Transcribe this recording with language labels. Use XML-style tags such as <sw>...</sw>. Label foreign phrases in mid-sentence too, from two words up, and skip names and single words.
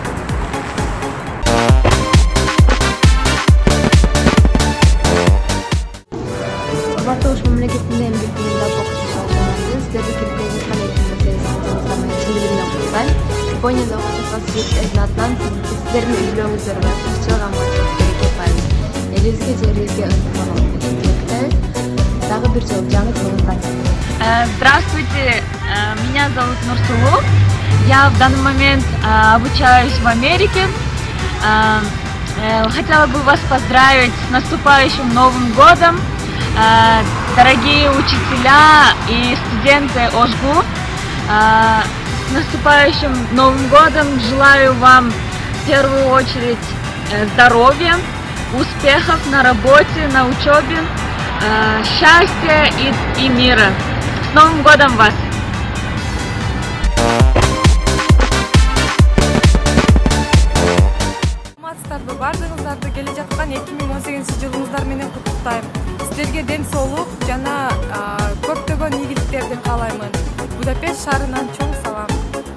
<ky>Ош мамлекетинин бирдигинде окутуучулар жамааты сиздерди кирип келе жаткан 2018 жылыңыздар менен чын жүрөктөн куттуктайм. Японияда окуп жаткан студенттердин атынан сиздердин үй бүлөңүздөргө тынччылык, аманчылык, береке байып, элибизге, жерибизге ынтымак тилектейбиз. Дагы бир жолу жаңы жылыңыздар.</ky> <ru>Здравствуйте, меня зовут Нурсулу. Я в данный момент обучаюсь в Америке. Хотела бы вас поздравить с наступающим Новым годом. Дорогие учителя и студенты ОшМУнун, с наступающим Новым годом! Желаю вам в первую очередь здоровья, успехов на работе, на учебе, счастья и мира. С Новым годом вас!</ru> <ky>Бардыгыңыздарды келе жаткан 2018 жылыңыздар менен куттуктайм. Сиздерге ден соолук жана көптөгөн ийгиликтерди каалаймын. Будапешт шаарынан чоң салам.</ky>